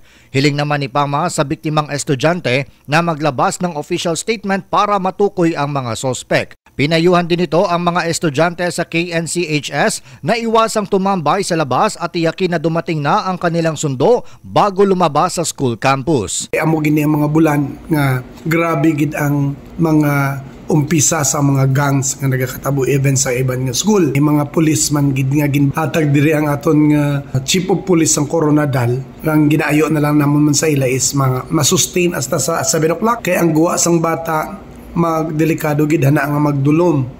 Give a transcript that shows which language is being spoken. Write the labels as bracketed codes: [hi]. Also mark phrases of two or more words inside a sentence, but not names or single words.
[tl] Hiling naman ni Pama sa biktimang estudyante na maglabas ng official statement para matukoy ang mga sospek. Pinayuhan din ito ang mga estudyante sa KNCHS na iwasang tumambay sa labas at tiyakin na dumating na ang kanilang sundo bago lumabas sa school campus. [hil] Amo gini ang mga bulan nga grabe gid ang mga umpisa sa mga gangs nga nagakatabo even sa iban nga school. Yung mga policeman gid nga ginhatag diri ang aton nga [en] chief of police [hil] ng Coronadal. Ang ginaayo na lang namon man sa ila is mga masustain hasta sa 7 o'clock kay ang guwa sang bata magdelikado gid hana nga magdulom.